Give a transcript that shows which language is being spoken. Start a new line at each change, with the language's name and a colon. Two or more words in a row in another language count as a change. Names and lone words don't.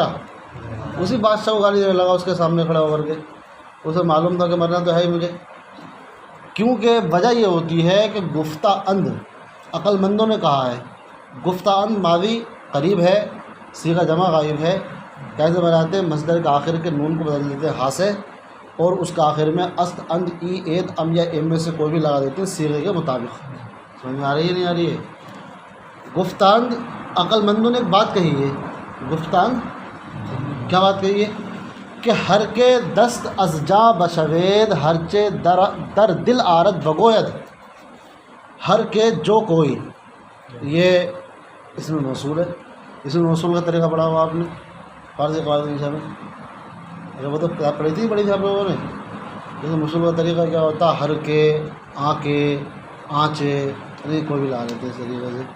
Urdu: اسی بادشاہ کو گالی دینے لگا اس کے سامنے کھڑا ہو کر کے، اسے معلوم تھا کہ مرنا تو ہے ہی مجھے، کیونکہ وجہ یہ ہوتی ہے کہ
Persian: گفتہ اند،
Urdu: عقل مندوں نے کہا ہے
Persian: گفتہ اند
Urdu: ماضی قریب ہے، صیغہ جمع غائب ہے، کیسے بناتے ہیں؟ مصدر کے آخر کے نون کو بدل دیتے ہیں ہا سے، اور اس کا آخر میں است، اند، ای، اید، ام یا ایم میں سے کوئی بھی لگا دیتے ہیں صیغے کے مطابق۔ سمجھ میں آ رہی ہے نہیں آ رہی ہے؟ گفتاند، عقل مندوں نے ایک بات کہی ہے، گفتاند کیا بات کہی ہے؟
Persian: کہ ہر کے دست از جا بشوید، ہرچے در دل آرد بگوید، ہر کے
Urdu: جو کوئی، یہ اس میں موصول ہے، اس میں موصول کا طریقہ پڑھا ہوا آپ نے فارسی قواعد میں، اگر وہ تو پڑھی تھی آپ لوگوں نے، جیسے موصول کا طریقہ کیا ہوتا؟
Persian: ہر کے، آ کے، آنچے،
Urdu: نہیں کوئی بھی لا لیتے ہیں اس طریقے سے۔